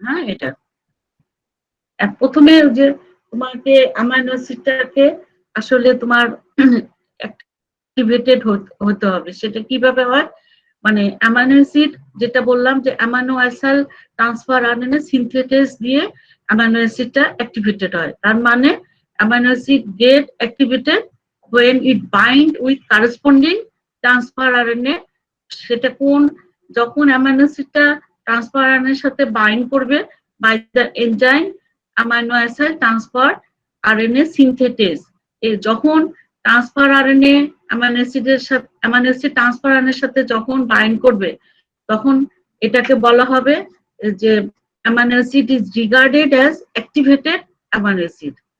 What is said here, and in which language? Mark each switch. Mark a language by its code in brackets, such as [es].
[bn] হ্যাঁ, এটা প্রথমে যে তোমাকে অ্যামাইনো অ্যাসিডটাকে আসলে তোমার অ্যাক্টিভেটেড হতে হবে। সেটা কিভাবে হয়? মানে অ্যামাইনো অ্যাসিড যেটা বললাম যে অ্যামাইনো অ্যাসাইল ট্রান্সফার আরএনএ সিনথেটেস দিয়ে অ্যামাইনো অ্যাসিডটা অ্যাক্টিভেটেড হয়। তার মানে [en] Amino acid get activated when it bind with corresponding transfer RNA। [bn] সেটা কোন? যখন অ্যামাইনো অ্যাসিডটা ট্রান্সফার আরএনএ এর সাথে বাইন্ড করবে [en] By the enzyme amino acid transfer RNA synthetase. [bn] যখন ট্রান্সফার আরএনএ অ্যামাইনো অ্যাসিডের সাথে অ্যামাইনো অ্যাসিড ট্রান্সফার আরএনএর সাথে যখন বাইন্ড করবে তখন এটাকে বলা হবে যে amino acid [en] Is regarded as activated amino acid.